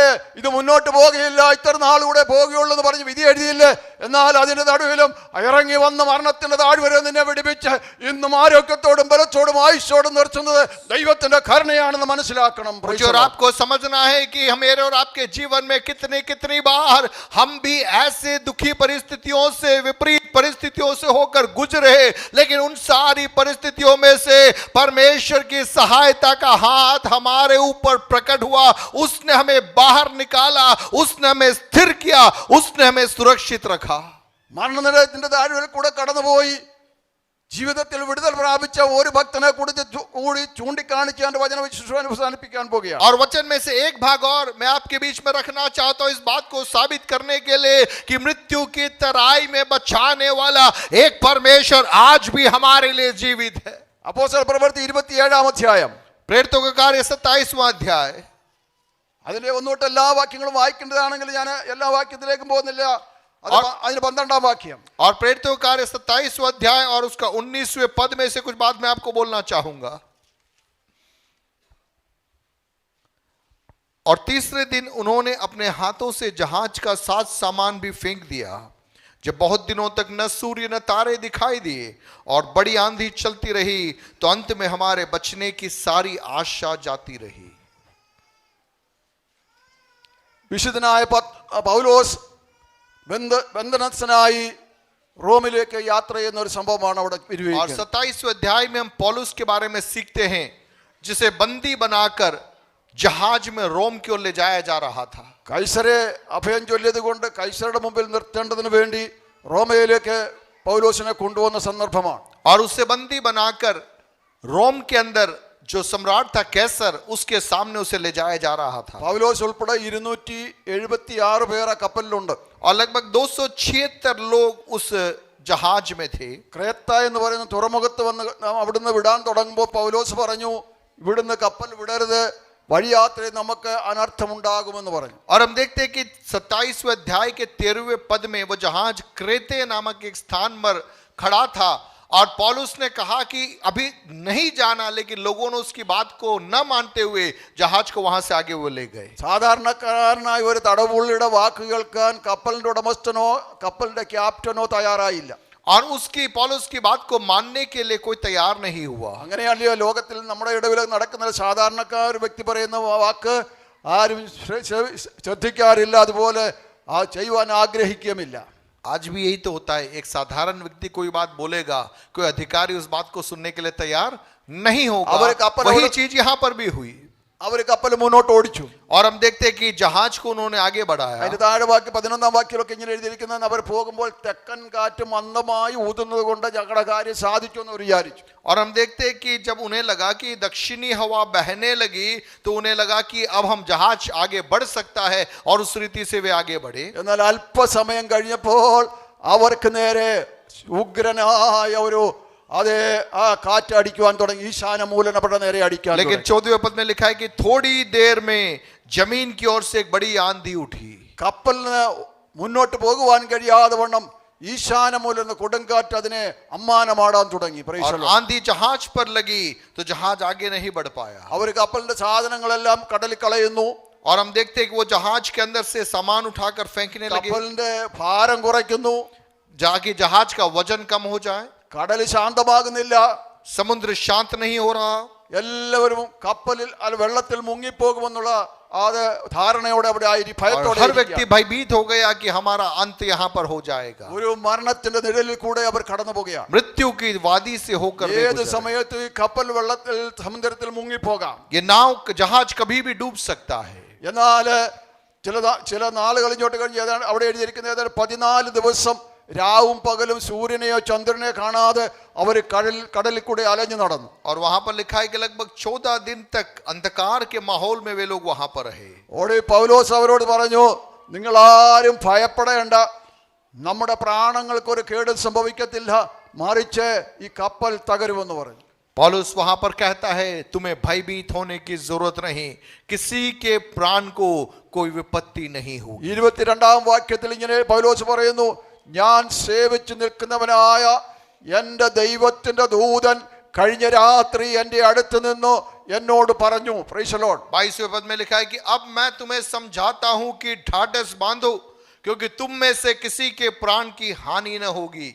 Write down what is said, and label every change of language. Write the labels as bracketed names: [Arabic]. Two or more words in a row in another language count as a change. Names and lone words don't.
[Malayalam] ഇത് മുന്നോട്ട് പോകുകയില്ല, ഇത്ര നാളുകൂടെ പോകുകയുള്ളൂ എന്ന് പറഞ്ഞ് വിധി എഴുതിയില്ലേ? എന്നാൽ അതിന്റെ നടുവിലും ഇറങ്ങി വന്ന മരണത്തിന്റെ താഴ്വര നിന്നെ വെടിപ്പിച്ച് ഇന്നും ആരോഗ്യത്തോടും ബലത്തോടും ആയുസ്സോടും നിർത്തുന്നത് ദൈവത്തിന്റെ കരുണയാണെന്ന് മനസ്സിലാക്കണം. [Hindi] और आपको समझना है कि मेरे और आपके जीवन में कितनी बार हम भी ऐसे दुखी परिस्थितियों से, विपरीत परिस्थितियों से होकर गुजरे, लेकिन उन सारी परिस्थितियों में से परमेश्वर की सहायता का हाथ हमारे ऊपर प्रकट हुआ. उसने हमें बाहर निकाला, उसने हमें स्थिर किया, उसने हमें सुरक्षित रखा. [Malayalam] മരണത്തിന്റെ താഴ്വരയിൽ കൂടെ കടന്നുപോയി ജീവിതത്തിൽ വിടുതൽ പ്രാപിച്ച ഒരു ഭക്തനെ കൂടി ചൂണ്ടിക്കാണിച്ച് എന്റെ വചന വിശ്വാസം അവസാനിപ്പിക്കാൻ പോകുകയാണ്. [Hindi] और वचन में से एक भाग और मैं आपके बीच में रखना चाहता हूं इस बात को साबित करने के लिए कि मृत्यु की तराई में बचाने वाला एक परमेश्वर आज भी हमारे लिए जीवित है. [Malayalam] അപ്പോസ്തല പ്രവൃത്തി 27-ാം അധ്യായം, [Hindi] प्रेरितों का कार्य 27वां अध्याय. [Malayalam] അതിലെ ഒന്നോട്ട് എല്ലാ വാക്യങ്ങളും വായിക്കേണ്ടതാണെങ്കിൽ ഞാൻ എല്ലാ വാക്യത്തിലേക്കും പോകുന്നില്ല. അതിന് 12-ാം വാക്യം. [Hindi] और प्रेरितों का कार्य 27वां अध्याय और उसका 19वें पद में से कुछ बात मैं आपको बोलना चाहूंगा. और तीसरे दिन उन्होंने अपने हाथों से जहाज का साज सामान भी फेंक दिया. जब बहुत दिनों तक न सूर्य न तारे दिखाई दिए और बड़ी आंधी चलती रही तो अंत में हमारे बचने की सारी आशा जाती रही. [Malayalam] വിശുദ്ധനായ പൗലോസ് ബന്ധനസ്ഥനായി റോമിലേക്ക് യാത്ര ചെയ്യുന്ന ഒരു സംഭവമാണ് അവിടെ [Hindi] और [Malayalam] വിവരിക്കുന്നത്. [Hindi] 27वें अध्याय में हम पौलुस के बारे में सीखते हैं जिसे बंदी बनाकर जहाज में रोम की ओर ले जाया जा रहा था. [Malayalam] കൈസരെ അഭയം ചൊല്ലിയത് കൊണ്ട് കൈസരുടെ മുമ്പിൽ നിർത്തേണ്ടതിന് വേണ്ടി റോമയിലേക്ക് പൗലോസിനെ കൊണ്ടുവന്ന സന്ദർഭമാണ്. [Hindi] और उसे बंदी बनाकर रोम के अंदर जो सम्राट था कैसर उसके सामने उसे ले जाया जा रहा था. [Malayalam] പൗലോസ് ഉൾപ്പെടെ 276 പേർ ആ കപ്പലിലുണ്ട്. [Hindi] और लगभग 276 लोग उस जहाज में थे. [Malayalam] ക്രേത്ത എന്ന് പറയുന്ന തുറമുഖത്ത് വന്ന് അവിടുന്ന് വിടാൻ തുടങ്ങുമ്പോൾ പൗലോസ് പറഞ്ഞു, ഇവിടുന്ന് കപ്പൽ വിടരുത്, വഴിയാത്രയിൽ നമുക്ക് അനർത്ഥമുണ്ടാകുമെന്ന് പറഞ്ഞു. [Hindi] और हम देखते हैं कि 27वें अध्याय के 13वें पद में वो जहाज क्रेते नामक एक स्थान पर खड़ा था और पौलुस ने कहा कि अभी नहीं जाना, लेकिन लोगों ने उसकी बात को न मानते हुए जहाज को वहां से आगे वो ले गए. [Malayalam] സാധാരണക്കാരനായ ഒരു തടവുള്ളിയുടെ വാക്ക് കേൾക്കാൻ കപ്പലിന്റെ ഉടമസ്ഥനോ കപ്പലിന്റെ ക്യാപ്റ്റനോ തയ്യാറായില്ല. [Hindi] और उसकी पौलुस की बात को मानने के लिए कोई तैयार नहीं हुआ. [Malayalam] അങ്ങനെയല്ലയോ ലോകത്തിൽ നമ്മുടെ ഇടയിൽ നടക്കുന്ന സാധാരണക്കാർ വ്യക്തി പറയുന്ന വാക്ക് ആരും ശ്രദ്ധിക്കാറില്ല, അതുപോലെ ആ ചെയ്യുവാൻ ആഗ്രഹിക്കുമില്ല. [Hindi] आज भी यही तो होता है. एक साधारण व्यक्ति कोई बात बोलेगा, कोई अधिकारी उस बात को सुनने के लिए तैयार नहीं होगा. वही चीज यहां पर भी हुई. [Malayalam] അവർ കപ്പൽ മുന്നോട്ട് ഓടിച്ചു. [Hindi] और हम देखते हैं कि जहाज को उन्होंने आगे बढ़ाया. [Malayalam] അതിന്റെ താഴെ വാക്യം 11-ാം വാക്യമൊക്കെ ഇങ്ങനെ എഴുതിയിരിക്കുന്നത്, അവർ പോകുമ്പോൾ തെക്കൻ കാറ്റ് മന്ദമായി ഊതുന്നത് കൊണ്ട് ഞങ്ങളുടെ കാര്യം സാധിച്ചു എന്ന് വിചാരിച്ചു. [Hindi] और हम देखते हैं कि जब उन्हें लगा कि दक्षिणी हवा बहने लगी तो उन्हें लगा कि अब हम जहाज आगे बढ़ सकता है और उस रीति से वे आगे बढ़े. [Malayalam] എന്നാൽ അല്പസമയം കഴിഞ്ഞപ്പോൾ അവർക്ക് നേരെ ഉഗ്രനായ ഒരു അതെ ആ കാറ്റ് അടിക്കുവാൻ തുടങ്ങി. ഈശാന മൂലനപ്പെട്ട നേരെ അടിക്കാൻ. [Hindi] लेकिन 14वें पद में लिखा है कि थोड़ी देर में जमीन की ओर से एक बड़ी आंधी उठी. [Malayalam] കപ്പലിന് മുന്നോട്ട് പോകുവാൻ കഴിയാതെ വണ്ണം ഈശാനമൂലം എന്ന കൊടുങ്കാറ്റ് അതിനെ അമ്മാനമാടാൻ തുടങ്ങി. [English] Praise [Hindi] और [English] the Lord. [Hindi] आंधी जहाज पर लगी तो जहाज आगे नहीं बढ़ पाया. [Malayalam] അവർ കപ്പലിന്റെ സാധനങ്ങളെല്ലാം കടലിൽ കളയുന്നു. [Hindi] और हम देखते हैं कि वो जहाज के अंदर से सामान उठाकर फेंकने लगे [Malayalam] കപ്പലിന്റെ ഭാരം കുറയ്ക്കുന്നു. [Hindi] जाके जहाज का वजन कम हो जाए. [Malayalam] കടൽ ശാന്തമാകുന്നില്ല. [Hindi] समुद्र शांत नहीं हो रहा. [Malayalam] എല്ലാവരും കപ്പലിൽ വെള്ളത്തിൽ മുങ്ങിപ്പോകുമെന്നുള്ള അത് ധാരണയോടെ അവിടെ ആയി [Hindi] और [Malayalam] ഭയത്തോടെ [Hindi] हर व्यक्ति भयभीत हो गया कि हमारा अंत यहाँ पर हो जाएगा. [Malayalam] ഒരു മരണത്തിന്റെ നിഴലിൽ കൂടെ അവർ കടന്നു പോകുകയാണ്. [Hindi] मृत्यु की वादी से होकर वे [Malayalam] ഏത് [Hindi] गुजरे. [Malayalam] സമയത്ത് ഈ കപ്പൽ വെള്ളത്തിൽ സമുദ്രത്തിൽ മുങ്ങിപ്പോകാം. [Hindi] ये नाव जहाज कभी भी डूब सकता है. [Malayalam] എന്നാൽ ചില നാളുകൾ ഇങ്ങോട്ട് കഴിഞ്ഞ് ഏതാണ്ട് അവിടെ എഴുതിയിരിക്കുന്ന ഏതാണ്ട് 14 ദിവസം രാവും പകലും സൂര്യനെയോ ചന്ദ്രനെയോ കാണാതെ അവർ കടലിൽ കൂടെ അലഞ്ഞു നടന്നു. [Hindi] और वहां पर लिखा है कि लगभग 14 दिन तक अंधकार के माहौल में वे लोग वहां पर रहे. [Malayalam] ഓടി പൗലോസ് അവരോട് പറഞ്ഞു, നിങ്ങൾ ആരും ഭയപ്പെടേണ്ട, നമ്മുടെ പ്രാണങ്ങൾക്ക് ഒരു കേടും സംഭവിക്കത്തില്ല, മറിച്ച് ഈ കപ്പൽ തകരുമെന്ന് പറഞ്ഞു. [Hindi] पौलुस वहां पर कहता है तुम्हें भयभीत होने की जरूरत नहीं, किसी के प्राण को कोई विपत्ति नहीं होगी. [Malayalam] 22-ാം വാക്യത്തിൽ ഇങ്ങനെ പൗലോസ് പറയുന്നു, ഞാൻ സേവിച്ചു നിൽക്കുന്നവനായ എൻ്റെ ദൈവത്തിന്റെ ദൂതൻ കഴിഞ്ഞ രാത്രി എൻ്റെ അടുത്ത് നിന്ന് എന്നോട് പറഞ്ഞു. [English] Praise the Lord. [Hindi] 22वें पद में लिखा है कि अब मैं तुम्हें समझाता हूं कि ढाढ़स बांधो, क्योंकि तुम में से किसी के प्राण की हानि न होगी.